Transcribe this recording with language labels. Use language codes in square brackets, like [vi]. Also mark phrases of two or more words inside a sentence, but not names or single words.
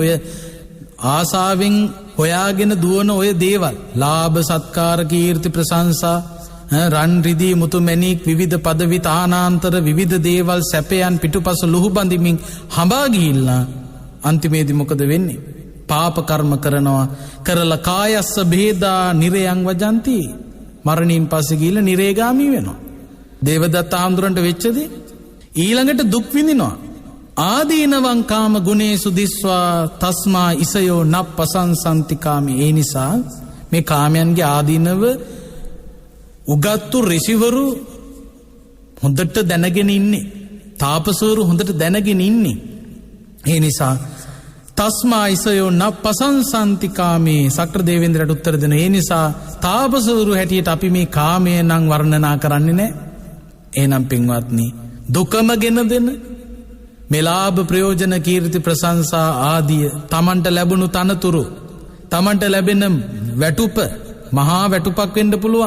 [si] ඔය ආසාවෙන් හොයාගෙන දුවන ඔය දේවල්, ලාභ සත්කාර කීර්ති ප්‍රශංසා, රන් රිදී මුතු මැණික්, විවිධ පදවි තානාන්තර, විවිධ දේවල් සැපයන් පිටුපස ලුහු බඳිමින් හඹා ගිහිල්ලා අන්තිමේදී මොකද වෙන්නේ? පාප කර්ම කරනවා. කරලා [pi] කායස්ස භේදා නිරයං වජන්ති. [si] මරණින් පස්සේ ගිහිල්ලා නිරේගාමී වෙනවා. දේවදත්ත ආඳුරන්ට වෙච්චදී ඊළඟට දුක් විඳිනවා. [pi] ආදීනවං කාම ගුණේසු දිස්වා තස්මා ඉසයෝ නප්පසංසන්ති කාමී. [si] ඒ නිසා මේ කාමයන්ගේ ආදීනව උගත්තු ඍෂිවරු හොඳට දැනගෙන ඉන්නේ. තාපසවරු හොඳට දැනගෙන ඉන්නේ. ඒ නිසා [pi] තස්මා ඉසයෝ න පසංසන්තිකාමේ [si] සක්‍ර දේවේන්ද්‍රට උත්තර දෙන. ඒ නිසා තාපසවරු හැටියට අපි මේ කාමය නම් වර්ණනා කරන්නේ නැහැ. එහෙනම් පින්වත්නි දුකම ගෙන දෙන මෙලාභ ප්‍රයෝජන කීර්ති ප්‍රශංසා ආදිය තමන්ට ලැබුණු තනතුරු තමන්ට ලැබෙන වැටුප මහා වැටුපක් වෙන්න පුළුවන්.